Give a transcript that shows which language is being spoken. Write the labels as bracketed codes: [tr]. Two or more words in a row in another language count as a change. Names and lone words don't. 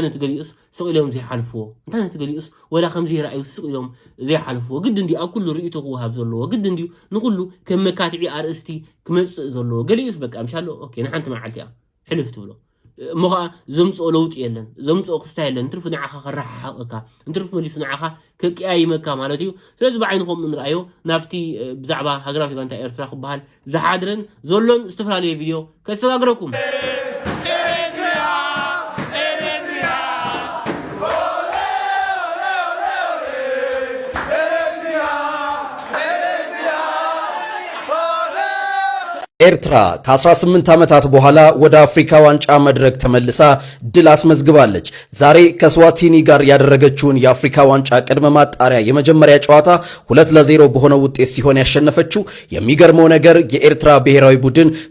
[ti] ነቲ ገሊኡስ ስቕ ኢሎም ዘይሓልፍዎ እንታይ ነቲ ገሊኡስ ወላ ከምዚ ይረኣዩ ስቕ ኢሎም ዘይሓልፍዎ ግድ እንዲ ኣብ ኩሉ ርእይቶ ክወሃብ ዘለዎ ግድ እንዲ ንኩሉ ከም መካትዒ ኣርእስቲ ክመፅእ ዘለዎ ገሊኡስ በቃ ምሻሎ ኦኬ ንሓንቲ መዓልቲ ሕልፍ ትብሎ እሞ ከዓ ዘምፅኦ ለውጢ የለን ዘምፅኦ ክስታ የለን እንትርፉ ንዓኻ ከራሕሓቕካ እንትርፉ መሊሱ ንዓኻ ከቂያይመካ ማለት እዩ ስለዚ ብዓይንኹም ንርኣዮ ናብቲ ብዛዕባ ሃገራዊት ጋንታ ኤርትራ ክበሃል ዝሓድረን ዘሎን ዝተፈላለየ ቪድዮ ከሰጋግረኩም [am] ኤርትራ ከ18 ዓመታት በኋላ ወደ አፍሪካ ዋንጫ መድረክ ተመልሳ ድል አስመዝግባለች። ዛሬ ከስዋቲኒ ጋር ያደረገችውን የአፍሪካ ዋንጫ ቅድመ ማጣሪያ የመጀመሪያ ጨዋታ 2-0 በሆነ ውጤት ሲሆን ያሸነፈችው። የሚገርመው ነገር የኤርትራ ብሔራዊ ቡድን